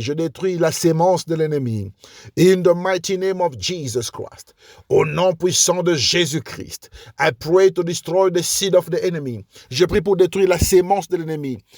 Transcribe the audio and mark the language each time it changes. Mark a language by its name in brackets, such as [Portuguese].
[French] Je détruis la sémence de l'ennemi. [English] In the mighty name of Jesus Christ. [French] Au nom puissant de Jésus-Christ, [English] I pray to destroy the seed of the enemy. [French] Je prie pour détruire la sémence de l'ennemi.